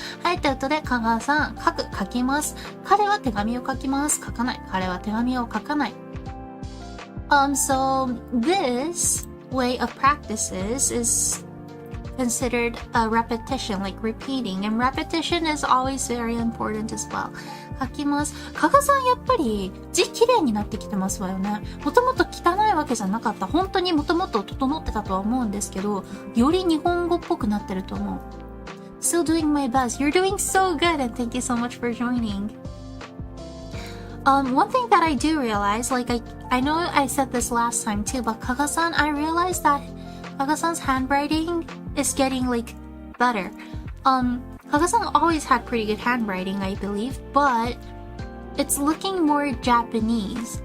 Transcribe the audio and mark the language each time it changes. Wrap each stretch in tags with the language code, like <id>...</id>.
<ja>はい、ということで、かがさん、書きます。彼は手紙を書きます。書かない。彼は手紙を書かない。</ja> <en>So, this way of practices is considered a repetition, like repeating. And repetition is always very important as well.</en> <ja>書きます。かがさんやっぱり字綺麗になってきてますわよね。もともと汚いわけじゃなかった。本当にもともと整ってたとは思うんですけど、より日本語っぽくなってると思う。</ja> <en>Still doing my best. You're doing so good and thank you so much for joining. One thing that I do realize, like I know I said this last time too, but Kaga-san, I realized that Kaga-san's handwriting is getting like better. Kaga-san always had pretty good handwriting, I believe, but it's looking more Japanese.</en>